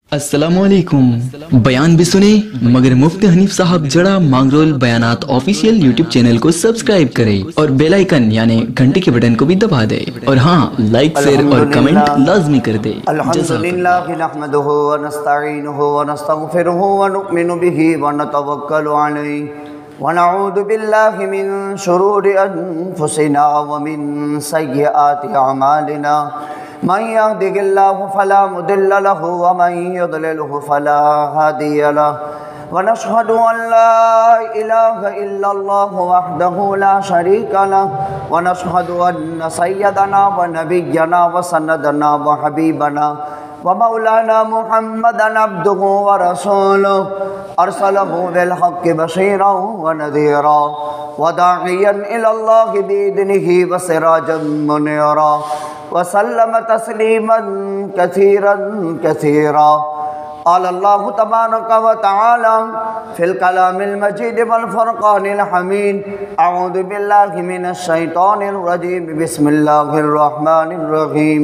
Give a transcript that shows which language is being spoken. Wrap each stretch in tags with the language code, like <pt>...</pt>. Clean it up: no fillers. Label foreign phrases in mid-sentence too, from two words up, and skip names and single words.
<hi>अस्सलामुअलैकुम। बयान भी सुने मगर मुफ्ती हनीफ साहब जड़ा मांगरोल बयानात</hi> <en>official YouTube channel</en> <hi>को सब्सक्राइब करें और</hi> <en>bell icon</en> <hi>यानी घंटे के बटन को भी दबा दे और हाँ,</hi> <en>like share</en> <hi>और कमेंट लाजमी कर दे।</hi> <ar>الحمد لله نحمده ونستعينه ونستغفره ونؤمن به ونتوكل عليه ونعوذ بالله من شرور أنفسنا و من سيئات أعمالنا من يهده الله فلا مضل له ومن يضلله فلا هادي له ونشهد أن لا إله إلا الله وحده لا شريك له ونشهد أن سيدنا ونبينا وسندنا وحبيبنا ومولانا محمدا عبده ورسوله أرسله بالحق بشيرا ونذيرا وداعيا إلى الله بإذنه وسراجا منيرا وسلم تسليما كثيرا كثيرا. قال الله تبارك وتعالى في الكلام المجيد والفرقان الحميد أعوذ بالله من الشيطان الرجيم بسم الله الرحمن الرحيم.</ar>